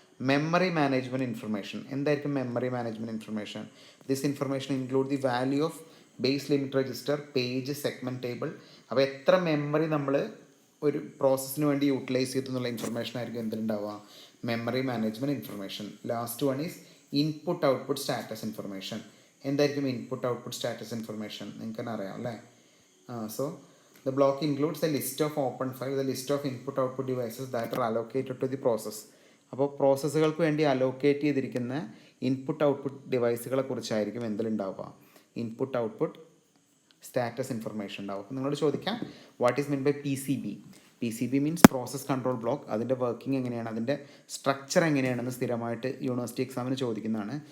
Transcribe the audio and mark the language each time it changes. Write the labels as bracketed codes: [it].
[en] memory management information [ml] എന്തായിരിക്കും? [en] Memory management information, this information include the value of base limit register, page, segment table. [ml] അപ്പോൾ എത്ര memory നമ്മൾ ഒരു പ്രോസസ്സിന് വേണ്ടി utilise ചെയ്തു എന്നുള്ള ഇൻഫർമേഷൻ ആയിരിക്കും എന്തിലുണ്ടാവുക? [en] Memory management information. Last one is input output status information. [ml] എന്തായിരിക്കും [en] Input output status information? [ml] നിങ്ങൾക്ക് തന്നെ അറിയാം അല്ലേ? [en] So the block includes a list of open files, the list of input output devices that are allocated to the process. [ml] അപ്പോൾ പ്രോസസ്സുകൾക്ക് വേണ്ടി allocate ചെയ്തിരിക്കുന്ന input output ഡിവൈസുകളെ കുറിച്ചായിരിക്കും എന്തിലുണ്ടാവുക? Input output status information ഉണ്ടാവും. അപ്പോൾ നിങ്ങളോട് ചോദിക്കാം [en] What is mean by PCB? [ml] PCB means process control block. അതിൻ്റെ working എങ്ങനെയാണ്, അതിൻ്റെ സ്ട്രക്ചർ എങ്ങനെയാണെന്ന് സ്ഥിരമായിട്ട് യൂണിവേഴ്സിറ്റി എക്സാമിന് ചോദിക്കുന്നതാണ്.